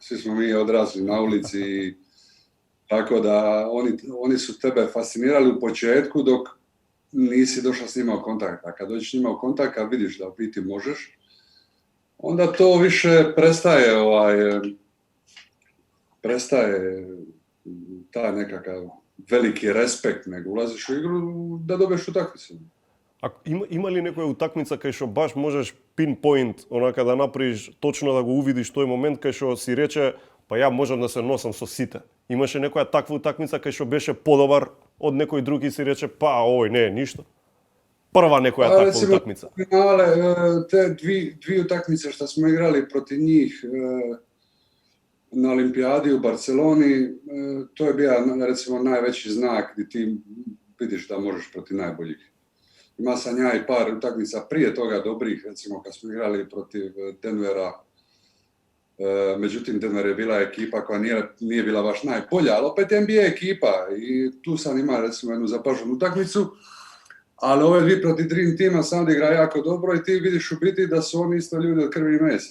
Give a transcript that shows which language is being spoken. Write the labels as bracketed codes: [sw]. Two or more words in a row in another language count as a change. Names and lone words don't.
[hr] Svi smo mi odrasli na ulici, tako da oni su tebe fascinirali u početku dok nisi došao s njima u kontakt. A kad dođeš s njima u kontakt, kad vidiš da u biti možeš, onda to više prestaje taj nekakav veliki respekt, nego ulaziš u igru da dobiješ utakmicu. [mk] А има ли некоја утакмица кај што баш можеш pinpoint, онака да направиш точно да го увидиш тој момент кај што си рече, па ја можам да се носам со сите. Имаше некоја таква утакмица кај што беше подобар од некој друг и си рече, па овој не е ништо. Прва некоја таква утакмица. [hr] Te dve utakmice što sme igrali protiv njih na Olimpijadi u Barceloni, to je bio recimo najveći znak gdje ti vidiš da možeš protiv najboljih. Ima sam ja i par utakmica prije toga dobrih, recimo kad smo igrali protiv Denvera. Međutim, Denver je bila ekipa koja nije bila baš najbolja, ali opet NBA ekipa i tu sam imao recimo jednu zapaženu utakmicu, ali ove dvije protiv Dream Teama sam da igra jako dobro i ti vidiš u biti da su oni isto ljudi od krvi i mesa.